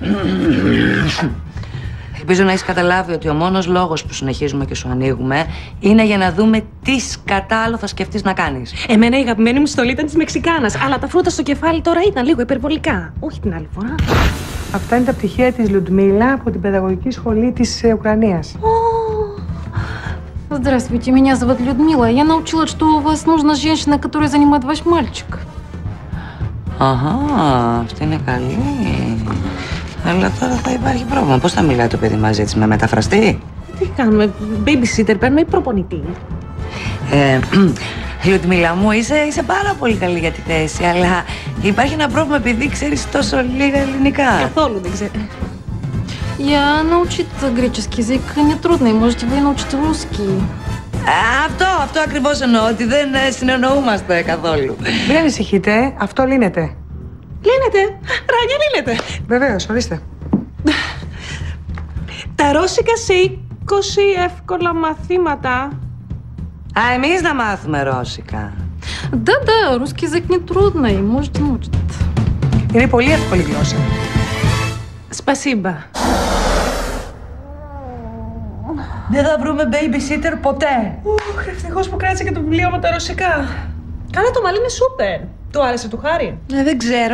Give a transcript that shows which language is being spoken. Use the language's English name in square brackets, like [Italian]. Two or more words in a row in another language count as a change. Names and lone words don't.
[Greek] Ελπίζω να έχεις καταλάβει ότι ο μόνος λόγος που συνεχίζουμε και σου ανοίγουμε είναι για να δούμε τι σκατάλο θα σκεφτείς να κάνεις. Εμένα η αγαπημένη μου στολή ήταν της Μεξικάνας, αλλά τα φρούτα στο κεφάλι τώρα ήταν λίγο υπερβολικά. Όχι την άλλη φορά. Αυτά είναι τα πτυχία της Λουντμίλα από την Παιδαγωγική Σχολή της Ουκρανίας. [Russian] Здравствуйте, меня зовут Людмила. Я научилась, что у вас нужна женщина, которая занимает ваш мальчик. [Greek] Αχα, αυτή είναι καλή. Αλλά τώρα θα υπάρχει πρόβλημα. Πώς θα μιλάει το παιδί μαζί της, με μεταφραστή? Τι κάνουμε, babysitter παίρνουμε ή προπονητή? Λουτμίλα μου, είσαι πάρα πολύ καλή για τη θέση, αλλά υπάρχει ένα πρόβλημα επειδή ξέρεις τόσο λίγα ελληνικά. Καθόλου δεν ξέρω. [Russian] Я научить греческий язык нетрудно, и можете вы научить русский. [Greek] Αυτό ακριβώς εννοώ, ότι δεν συνεννοούμαστε καθόλου. Μην ανησυχείτε, αυτό λύνεται. Λύνεται, Ράνια, λύνεται. Βεβαίως, ορίστε. Τα ρώσικα σε 20 εύκολα μαθήματα. Εμείς να μάθουμε ρώσικα. [Russian] Да, русский язык нетрудный, можете научить. [Greek] Είναι πολύ εύκολη γλώσσα. Σπασίμπα. Δεν θα βρούμε babysitter ποτέ. Ευτυχώς που κράτησε και το βιβλίο με τα ρωσικά. Καλά, το μαλλί είναι σούπερ. Του άρεσε του Χάρη? Δεν ξέρω.